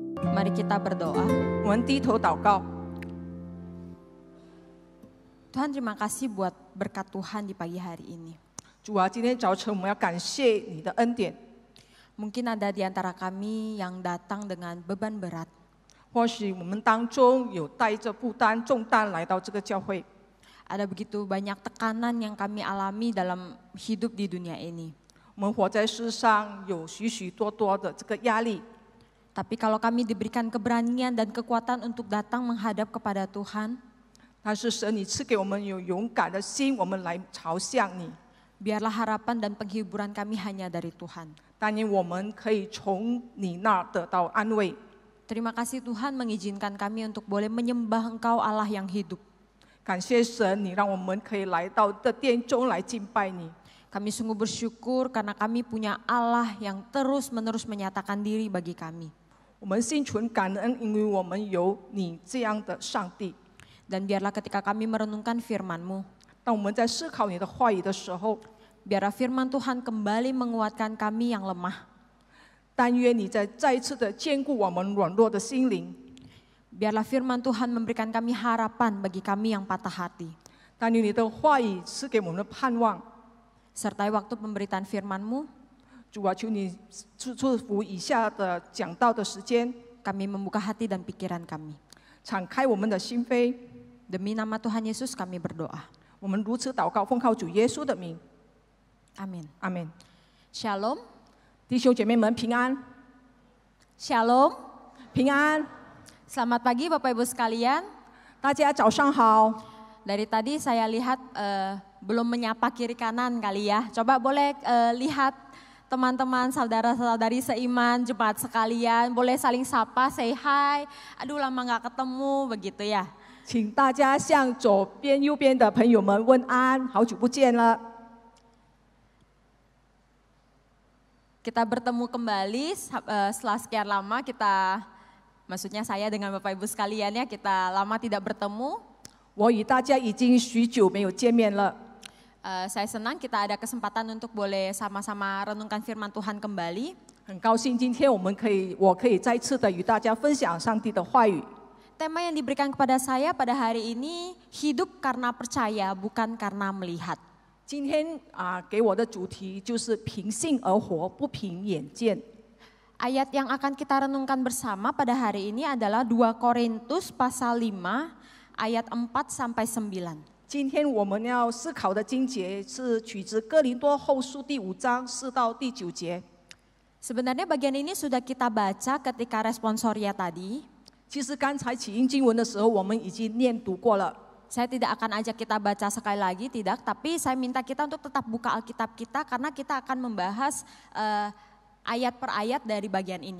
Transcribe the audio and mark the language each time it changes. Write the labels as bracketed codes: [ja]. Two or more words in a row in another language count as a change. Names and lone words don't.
[id] Mari kita berdoa. [zh] 我们低头祷告。 [id] Tuhan, terima kasih buat berkat Tuhan di pagi hari ini. [zh] 主啊，今天早晨我们要感谢你的恩典。 [id] Mungkin ada di antara kami yang datang dengan beban berat. [zh] 或许我们当中有带着负担重担来到这个教会， [id] Ada begitu banyak tekanan yang kami alami dalam hidup di dunia ini. [zh] 我们活在世上有许许多多的这个压力。 [id] Tapi kalau kami diberikan keberanian dan kekuatan untuk datang menghadap kepada Tuhan, [zh] 但是神，你赐给我们有勇敢的心，我们来朝向你。 [id] biarlah harapan dan penghiburan kami hanya dari Tuhan. [zh] 但愿我们可以从你那儿得到安慰。 [id] Terima kasih Tuhan mengizinkan kami untuk boleh menyembah Engkau Allah yang hidup. [zh] 感谢神，你让我们可以来到这殿中来敬拜你。 [id] Kami sungguh bersyukur karena kami punya Allah yang terus-menerus menyatakan diri bagi kami. [zh] 我们心存感恩，因为我们有你这样的上帝。 [id] Dan biarlah ketika kami merenungkan firman-Mu, [zh] 当我们在思考你的话语的时候， [id] biarlah firman Tuhan kembali menguatkan kami yang lemah. [zh] 但愿你再一次的坚固我们软弱的心灵。 [id] Biarlah firman Tuhan memberikan kami harapan bagi kami yang patah hati. [zh] 但愿你的话语赐给我们的盼望。 [id] Sertai waktu pemberitaan firman-Mu, [zh] 主啊，求你祝福以下的讲道的时间， [id] kami membuka hati dan pikiran kami. [zh] 敞开我们的心扉。 [id] Demi nama Tuhan Yesus kami berdoa. [zh] 我们如此祷告，奉靠主耶稣的名， [id] Amin. [zh] 阿门。 [id] Shalom. [zh] 弟兄姐妹们平安， [id] Shalom. [zh] 平安， [id] Selamat pagi Bapak Ibu sekalian. [zh] 大家早上好。 [id] Dari tadi saya lihat belum menyapa kiri kanan kali ya. Coba boleh lihat teman-teman, saudara-saudari seiman, jemaat sekalian. Boleh saling sapa, [en] say hi. [id] Aduh lama gak ketemu begitu ya. [zh] 请大家向左边、右边的朋友们问安，好久不见了。 [id] Kita bertemu kembali setelah sekian lama maksudnya saya dengan Bapak Ibu sekalian ya, kita lama tidak bertemu. [zh] 我与大家已经许久没有见面了。 [id] Saya senang kita ada kesempatan untuk boleh sama-sama renungkan firman Tuhan kembali. [zh] 很高兴今天我可以再次的与大家分享上帝的话语。 [id] Tema yang diberikan kepada saya pada hari ini, hidup karena percaya bukan karena melihat. [zh] 今天给我的主题就是凭信而活，不凭眼见。 [id] Ayat yang akan kita renungkan bersama pada hari ini adalah 2 Korintus pasal 5 ayat 4 sampai 9. [zh] 今天我们要思考的经节是取自哥林多后书第5章4到第9节。 [id] Sebenarnya bagian ini sudah kita baca ketika responsoria tadi. [zh] 其实刚才起因经文的时候，我们已经念读过了。 [id] Saya tidak akan ajak kita baca sekali lagi, tidak. Tapi saya minta kita untuk tetap buka Alkitab kita karena kita akan membahas ayat per ayat dari bagian ini.